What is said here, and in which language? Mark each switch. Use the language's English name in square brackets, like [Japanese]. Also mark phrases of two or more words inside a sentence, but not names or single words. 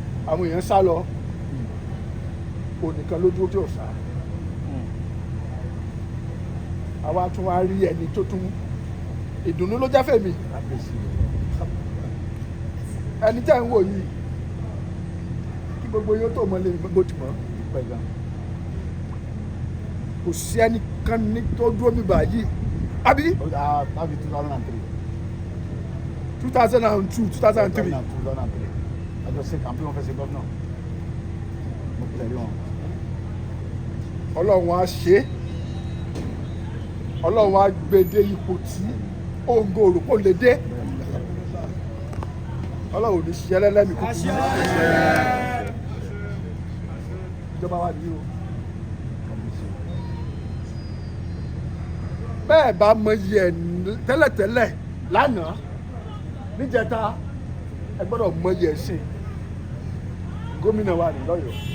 [Yoruba] àwọn èèyàn sá lọ onìkan ló dúró tí ò sá àwa tún wá rí ẹni tó tún ìdùnnú ló jẹ́ fèmí ẹni tẹ́ ń wò yìí kí gbogbo yóò tó mọ lé gbogbo tì mọ́ kò sí ẹnìkan ní tó dúró mi báyìí àbí. [Nigerian Pidgin] That be 2003. 2002 2003. 2003. I just say campaign officer governor. [Yoruba] Mo tẹ̀lé wọn. Ọlọ́run á ṣe é Ọlọ́run á gbèdé ipò tí òǹgò òrùpọ̀ lè dé Ọlọ́run ò ní ṣiṣẹ́ lẹ́lẹ́mì kúkú ìjọba wa nìyí o bẹ́ẹ̀ bá mọyì ẹ̀ tẹ́lẹ̀tẹ́lẹ̀ lánàá níjẹta ẹ gbọ́dọ̀ mọyì ẹ̀ sí gómìnà wa ní lọ́yọ̀ọ́.